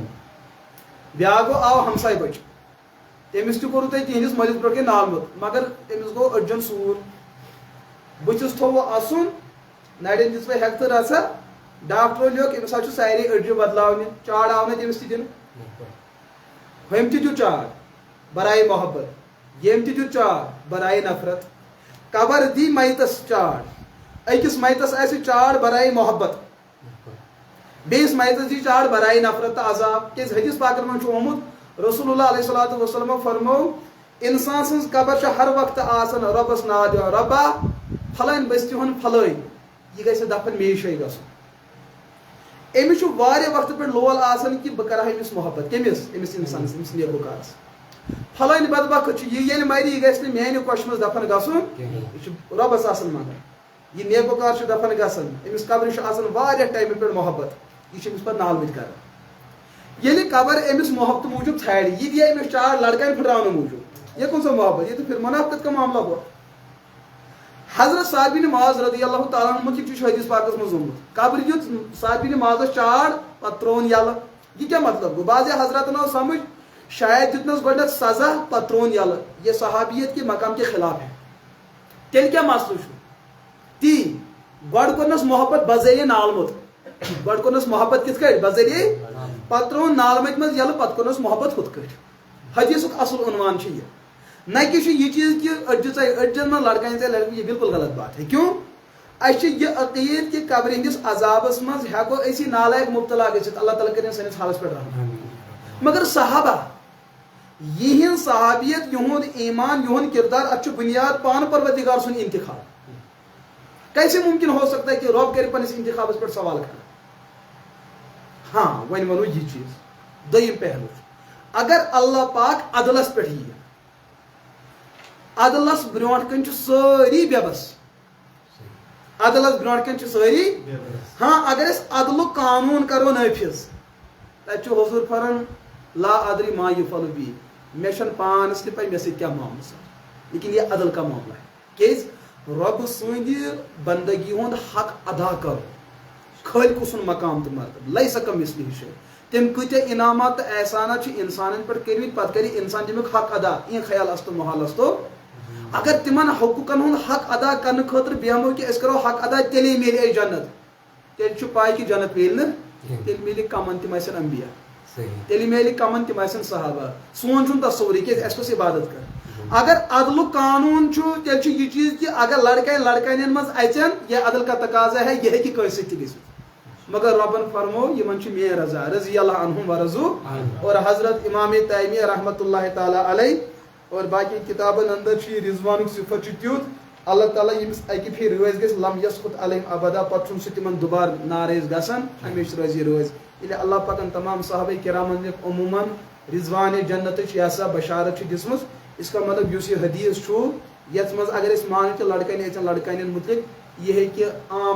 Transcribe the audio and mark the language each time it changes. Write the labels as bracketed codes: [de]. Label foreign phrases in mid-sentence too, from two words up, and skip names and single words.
[ks] بیاکھ گوٚو آو ہمساے بچہِ تٔمِس تہِ کوٚروٕ تۄہہِ تِہنٛدِس مٲلِس برونٛٹھ کَنۍ نالمُت مگر أمِس گوٚو أڈجن سوٗر بٕتھِس تھوٚوُ اَسُن نرٮ۪ن دِژوٕ ہٮ۪کتہٕ رژھا ڈاکٹرو لیوٚکھ أمِس حظ چھُ سارے أڈجہِ بدلاونہِ چاڑ آو نہٕ تٔمِس تہِ دِنہٕ. ہُمۍ تہِ دیُت چاڑ برائے محبت ییٚمۍ تہِ دیُت چاڑ برائے نفرت. قبر دی میتس چاڑ أکِس میتس آسہِ چاڑ برائے محبت بیٚیِس میتس دی چاڑ برائے نفرت تہٕ عذاب. کیٛازِ حدیث پاکن منٛز چھُ آمُت رسول اللہ [ar] علیہ الصلوۃ والسلام [ks] فرمو انسان سٕنٛز قبر چھِ ہر وقتہٕ آسان رۄبس ناد دِوان رۄبا پھلٲنۍ بستی ہُنٛد پھلٲنۍ یہِ گژھِ دفن میشے گژھُن. أمِس چھُ واریاہ وقتہٕ پٮ۪ٹھ لول آسان کہِ بہٕ کرٕ ہا أمِس محبت. کٔمِس؟ أمِس اِنسانس أمِس نیکوکارس. پھلٲنۍ بدبخت چھُ یہِ ییٚلہِ مرِ یہِ گژھِ نہٕ میانہِ کۄشہِ منٛز دفن گژھُن یہِ چھُ رۄبس آسان منگان. یہِ نیکوکار چھُ دفن گژھان أمِس قبرِ چھُ آسان واریاہ ٹایمہٕ پٮ۪ٹھ محبت یہِ چھُ أمِس پتہٕ نالمٕتۍ کران. ییٚلہِ قبر أمِس محبتہٕ موٗجوٗب ژھانڈِ یہِ دِیا أمِس چاڑ لڑکن پھٕٹراونہٕ موٗجوٗب. [ur] یہ کون سا محبت؟ یہ تو پھر منافقت کا معاملہ ہوا. [ks] حضرت سعد بن معاذ [ar] رضی اللہ تعالیٰ عنہ [ks] متعلق چھُ حدیث پاکس منٛز آمُت قبر دیُت سعد بن معاذس چاڑ پتہٕ ترٛووُن یلہٕ. یہ کیٛاہ مطلب گوٚو؟ بعضے حضراتن آو سمجھ شاید دیُتنس گۄڈٕنیتھ سزا پتہٕ ترٛووُن یلہٕ. [ur] یہ صحابیت کے مقام کے خلاف ہے. [ks] تیٚلہِ کیٛاہ مسلہٕ چھُ؟ تی گۄڈٕ کوٚرنس محبت بذریعہ نالمُت. گۄڈٕ کوٚرنس محبت کِتھ کٲٹھۍ؟ بذریعہ پتہٕ ترٛووُن نالمٕتۍ منٛز یلہٕ پتہٕ کوٚرنس محبت ہُتھ کٲٹھۍ. حدیثُک اصل عنوان چھُ یہِ. [ur] نہ کہ یہ چیز کہ [ks] أڈجن منٛز لڑکن ژے لڑکی [ur] یہ بالکل غلط بات ہے. کیوں؟ [ks] اَسہِ چھُ یہِ عقیٖد کہ قبرِ ہٕنٛدِس عذابس منٛز ہٮ۪کو أسۍ یہِ نالایق مُبتلا گٔژھِتھ. اللہ تعالیٰ کٔرِنۍ سٲنِس حالس پٮ۪ٹھ رحم. مگر صحابہ یِہنٛز صحابیت یِہُنٛد ایمان یِہُنٛد کردار اتھ چھُ بُنیاد پانہٕ پروردگار سُنٛد انتخاب. [ur] کیسے ممکن ہو سکتا ہے کہ رب کرے پنس انتخاب پر سوال کھڑا؟ [ks] ہاں ون ونو یہ چیز دویم پہلو اگر اللہ پاک عدلس پہ یہ عدلس برونٹ کن ساری بے بس عدلس برونٹ کن ساری ہاں اگر اس عدل قانون کرو نافذ تب حضور فران [ar] لا ادری ما یفعل بی [ks] مے چھن پانس تہ پے مے سۭتۍ کیا معاملہ لیکن [ur] یہ عدل کا معاملہ ہے [ks] کیاز رب سٕنٛدِ بندگی ہُنٛد حق ادا کرو خالق سُنٛد مقام تہٕ مرتبہ [ar] لیس کمثلہ شیء [ks] تم کۭتیاہ انعامات تہٕ احسانات چھِ انسانن پٮ۪ٹھ کٔرمٕتۍ پتہٕ کرِ انسان تمیُک حق ادا این خیال استو محال استو اگر تمن حقوقن ہُنٛد حق ادا کرنہٕ خٲطرٕ بیہمو کہ أسۍ کرو حق ادا تیٚلے میلہِ اَسہِ جنت تیٚلہِ چھُ پاے کہ جنت میلہِ نہٕ تیٚلہِ میلہِ کمن تِم آسن انبیا تیٚلہِ میلہِ کمن تِم آسن صحابہ سون چھُنہٕ تصوُرٕے کیازِ اَسہِ کۄس عبادت کر اگر عدل قانون چھُ تیٚلہِ چھُ یہ چیز کہ اگر لڑکانین منٛز اژن [ur] یہ عدل کا تقاضا ہے [ks] یہ ہیٚکہِ کٲنٛسہِ سۭتۍ تہِ گٔژھِتھ مگر ربن فرمو یمن چھُ میٲنۍ رضا [ar] رضی اللہ عنہم ورضوا [ks] اور حضرت امام تیمیہ [ar] رحمۃ اللہ تعالی علیہ [ks] اور باقی کتابن اندر چھ رضوانک صفت چھ تیُتھ اللہ تعالیٰ یمس اکہ پھر رٲضۍ گژھِ [ar] لم یسقط علیہم ابدا [ks] پتہٕ چھُنہٕ سُہ تمن دوبارٕ ناراض گژھان ہمیشہ روزِ ییٚلہِ اللہ پاکن تمام صحابہ کرامن عموماً رضوان جنتٕچ یہ ہسا بشارت چھ دِژمٕژ اس کا مطلب یُس یہ حدیث چھُ یتھ منٛز اگر أسۍ مانو کہ لڑکن اژن لڑکانین متعلق یہ ہیٚکہِ عام